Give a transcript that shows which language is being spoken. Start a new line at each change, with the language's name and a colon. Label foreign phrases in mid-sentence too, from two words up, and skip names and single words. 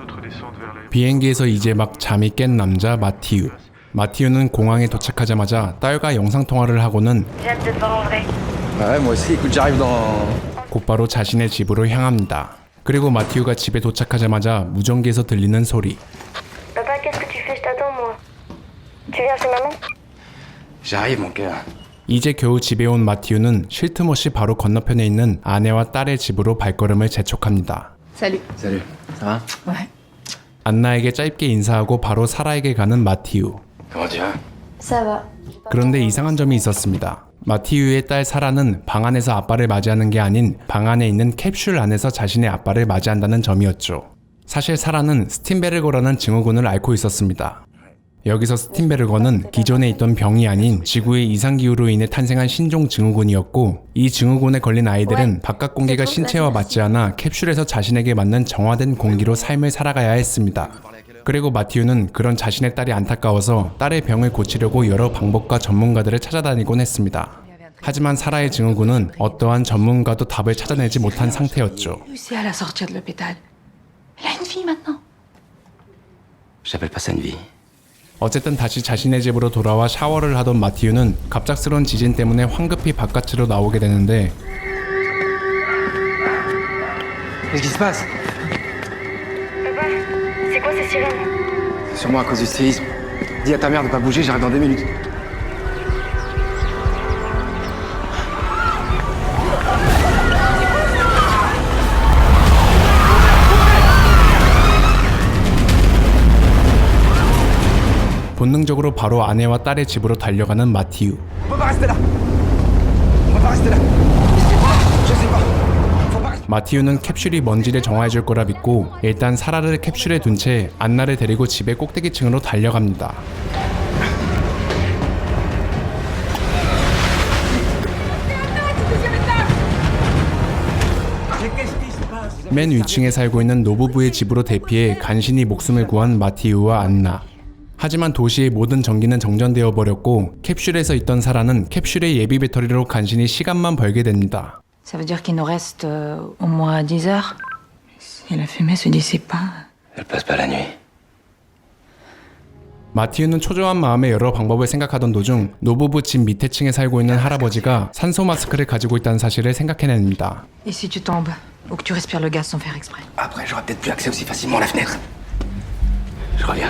Korean: 비행기에서 이제 막 잠이 깬 남자 마티유. 마티유는 공항에 도착하자마자 딸과 영상통화를 하고는
French: Ouais, moi aussi, écoute, j'arrive dans...
Korean: 곧바로 자신의 집으로 향합니다. 그리고 마티유가 집에 도착하자마자 무전기에서 들리는 소리.
French: Papa, qu'est-ce que tu fais? Je t'attends, moi. Tu viens chez maman? J'arrive, mon cœur.
Korean: 이제 겨우 집에 온 마티유는 쉴 틈 없이 바로 건너편에 있는 아내와 딸의 집으로 발걸음을 재촉합니다.
French: Salut. Salut, ça va? Ouais.
Korean: 안나에게 짧게 인사하고 바로 사라에게 가는 마티유.
French: Comment tu vas? Ça va.
Korean: 그런데 이상한 점이 있었습니다. 마티유의 딸 사라는 방 안에서 아빠를 맞이하는 게 아닌 방 안에 있는 캡슐 안에서 자신의 아빠를 맞이한다는 점이었죠. 사실 사라는 스팀베르거라는 증후군을 앓고 있었습니다. 여기서 스팀베르거는 기존에 있던 병이 아닌 지구의 이상기후로 인해 탄생한 신종 증후군이었고, 이 증후군에 걸린 아이들은 바깥 공기가 신체와 맞지 않아 캡슐에서 자신에게 맞는 정화된 공기로 삶을 살아가야 했습니다. 그리고 마티유는 그런 자신의 딸이 안타까워서 딸의 병을 고치려고 여러 방법과 전문가들을 찾아다니곤 했습니다. 하지만 사라의 증후군은 어떠한 전문가도 답을 찾아내지 못한 상태였죠.
French: Réussi à la sortir de l'hôpital. Elle a une fille maintenant. J'appelle pas ça une vie.
Korean: 어쨌든 다시 자신의 집으로 돌아와 샤워를 하던 마티유는 갑작스러운 지진 때문에 황급히 바깥으로 나오게 되는데
French: Qu'est-ce qui se passe? Papa, c'est quoi ces sirènes? C'est sûrement à cause du séisme. Dis à ta mère de pas bouger, j'arrive dans 2 minutes.
Korean: 본능적으로 바로 아내와 딸의 집으로 달려가는 마티유.
French: On peut pas rester là. On peut pas rester là. Je sais pas. Faut pas rester.
Korean: 마티유는 캡슐이 먼지를 정화해줄 거라 믿고 일단 사라를 캡슐에 둔 채 안나를 데리고 집의 꼭대기층으로 달려갑니다. 맨 위층에 살고 있는 노부부의 집으로 대피해 간신히 목숨을 구한 마티유와 안나. 하지만 도시의 모든 전기는 정전되어 버렸고 캡슐에서 있던 사라는 캡슐의 예비 배터리로 간신히 시간만 벌게 됩니다.
French: Ça veut dire qu'il nous reste au moins 10 heures. Si la fumée se dissipe pas. Elle passe pas la nuit.
Korean: 마티유는 초조한 마음에 여러 방법을 생각하던 도중 노부부 집 밑에 층에 살고 있는 할아버지가 산소 마스크를 가지고 있다는 사실을 생각해냅니다.
French: Et si tu tombes ou que tu respires le gaz sans faire exprès? Après, j'aurai peut-être plus accès aussi facilement à la fenêtre. Je reviens.